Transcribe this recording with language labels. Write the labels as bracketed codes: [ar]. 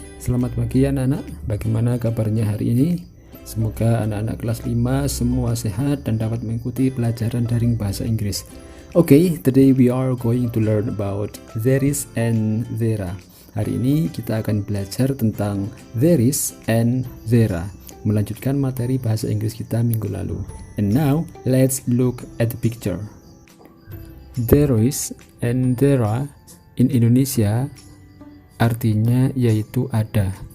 [id] Selamat pagi anak-anak, bagaimana kabarnya hari ini? Semoga anak-anak kelas 5 semua sehat dan dapat mengikuti pelajaran daring bahasa Inggris. [en] Okay, today we are going to learn about there is and there are. [id] Hari ini kita akan belajar tentang there is and there are, melanjutkan materi bahasa Inggris kita minggu lalu. [en] And now, let's look at the picture. There is and there are in Indonesia [id] artinya yaitu ada.